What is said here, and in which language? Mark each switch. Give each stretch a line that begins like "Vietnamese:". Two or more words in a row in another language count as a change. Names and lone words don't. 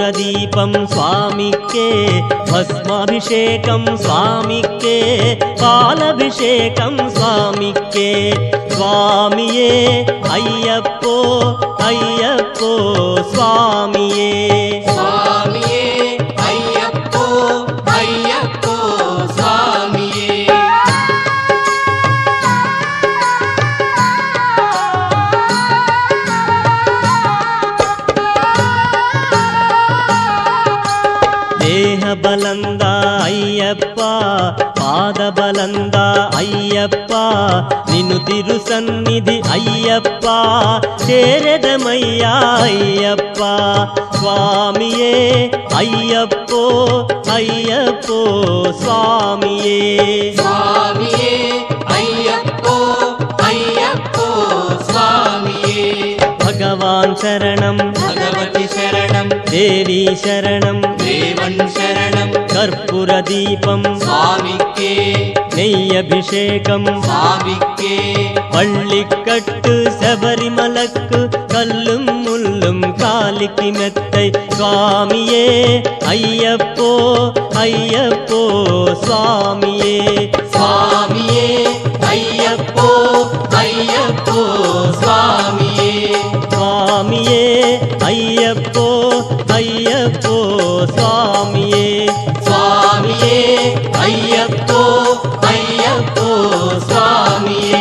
Telugu: దీపం స్వామికే భస్మాభిషేకం స్వామికే పాలభిషేకం స్వామికే స్వామియే అయ్యప్పో అయ్యప్పో స్వామియే స్వామియే అయ్యప్పో అయ్యప్పో స్వామియే
Kannada: ದೇಹ ಬಲಂದ ಅಯ್ಯಪ್ಪ ಪಾದ ಬಲಂದ ಅಯ್ಯಪ್ಪ ನಿನು ತಿರು ಸನ್ನಿಧಿ ಅಯ್ಯಪ್ಪ ಸೇರೆದಮಯ್ಯ ಅಯ್ಯಪ್ಪ ಸ್ವಾಮಿಯೇ ಅಯ್ಯಪ್ಪೋ ಅಯ್ಯಪ್ಪೋ ಸ್ವಾಮಿಯೇ
Telugu: స్వామియే అయ్యప్పో అయ్యప్పో స్వామియే భగవాన్ శరణం భగవతి శరణం దేవి శరణం దేవన్ శరణం కర్పూర దీపం స్వామికే నెయ్యభిషేకం స్వామికే
Tamil: பள்ளிக்கட்டு சபரிமலக்கு கல்லும் முள்ளும் காலிக்கு மெத்தை சுவாமியே ஐயப்போ ஐயப்போ சுவாமியே
Telugu: స్వామియే అయ్యప్పో అయ్యప్పో స్వామియే
Tamil: சுவாமியே ஐயப்போ ஐயப்போ சுவாமியே
Telugu: స్వామియే అయ్యప్పో అయ్యప్పో స్వామియే